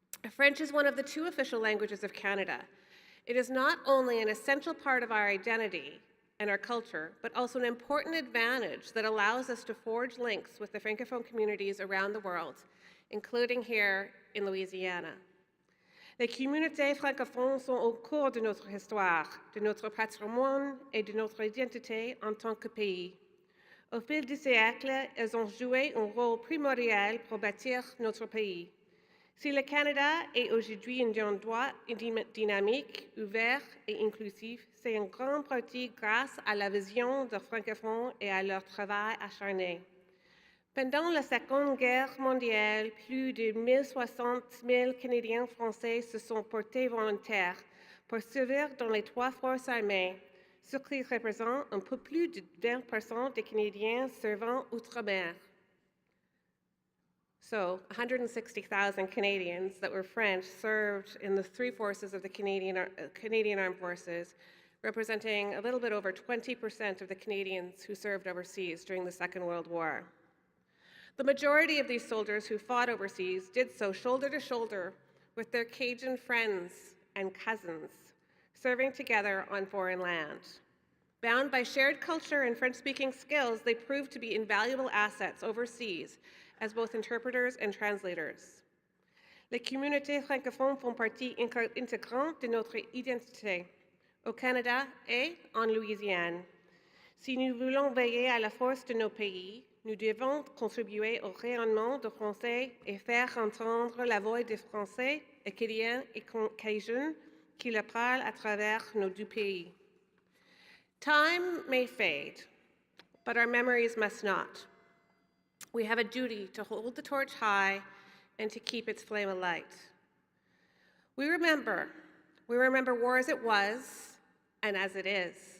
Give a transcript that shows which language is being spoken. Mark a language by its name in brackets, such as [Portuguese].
[English] French is one of the 2 official languages of Canada. It is not only an essential part of our identity and our culture, but also an important advantage that allows us to forge links with the Francophone communities around the world, including here in Louisiana. [French] Les communautés francophones sont au cœur de notre histoire, de notre patrimoine et de notre identité en tant que pays. Au fil des siècles, elles ont joué un rôle primordial pour bâtir notre pays. Si le Canada est aujourd'hui un endroit dynamique, ouvert et inclusif, c'est en grande partie grâce à la vision des francophones et à leur travail acharné. Pendant la Seconde Guerre mondiale, plus de 1 000 Canadiens français se sont portés volontaires pour servir dans les 3 forces armées, ce qui représente un peu plus de 20% des Canadiens servant outre-mer. [English] So 160,000 Canadians that were French served in the 3 forces of the Canadian Armed Forces, representing a little bit over 20% of the Canadians who served overseas during the Second World War. The majority of these soldiers who fought overseas did so shoulder to shoulder with their Cajun friends and cousins, serving together on foreign land. Bound by shared culture and French-speaking skills, they proved to be invaluable assets overseas as both interpreters and translators. [French] Les communautés francophones font partie intégrante de notre identité, au Canada et en Louisiane. Si nous voulons veiller à la force de nos pays, nous devons contribuer au rayonnement du français et faire entendre la voix des Français, Acadiens et Cajuns qui le parlent à travers nos 2 pays. [English] Time may fade, but our memories must not. We have a duty to hold the torch high and to keep its flame alight. We remember war as it was and as it is.